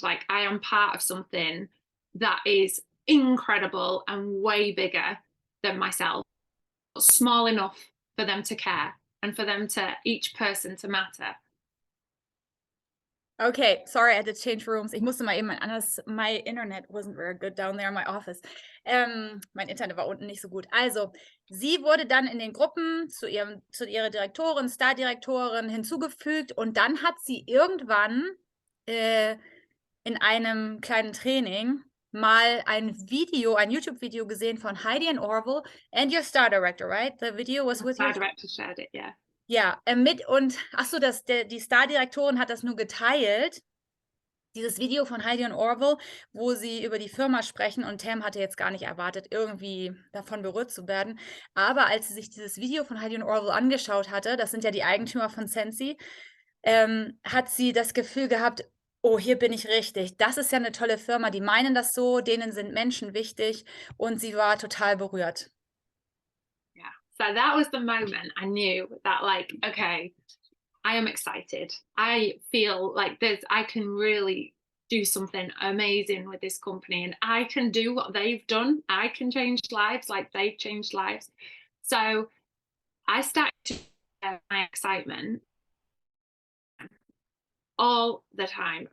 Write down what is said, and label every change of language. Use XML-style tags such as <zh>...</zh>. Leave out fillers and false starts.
<en>Like I am part of something that is incredible and way bigger than myself, but small enough for them to care and for them to each person to matter. Okay, sorry, I had to change rooms.</en> <de>Ich musste mal eben</de> <en>my internet wasn't very good down there in my office.</en> <de>Mein Internet war unten nicht so gut. Also, sie wurde dann in den Gruppen zu ihrer Direktorin, Stardirektorin hinzugefügt und dann hat sie irgendwann in einem kleinen Training mal ein YouTube-Video gesehen von Heidi and Orville</de> <en>and your Star Director, right? The video was with you. Star Director shared it, yeah.</en> <de>Ja, achso, die Stardirektorin hat das nur geteilt, dieses Video von Heidi und Orville, wo sie über die Firma sprechen und Tam hatte jetzt gar nicht erwartet, irgendwie davon berührt zu werden. Aber als sie sich dieses Video von Heidi und Orville angeschaut hatte, das sind ja die Eigentümer von Scentsy, hat sie das Gefühl gehabt, oh, hier bin ich richtig. Das ist ja eine tolle Firma, die meinen das so, denen sind Menschen wichtig und sie war total berührt.</de> <en>Yeah. So that was the moment I knew that, like, okay, I am excited. I feel like I can really do something amazing with this company and I can do what they've done. I can change lives like they've changed lives. So I started to share my excitement all the time.</en>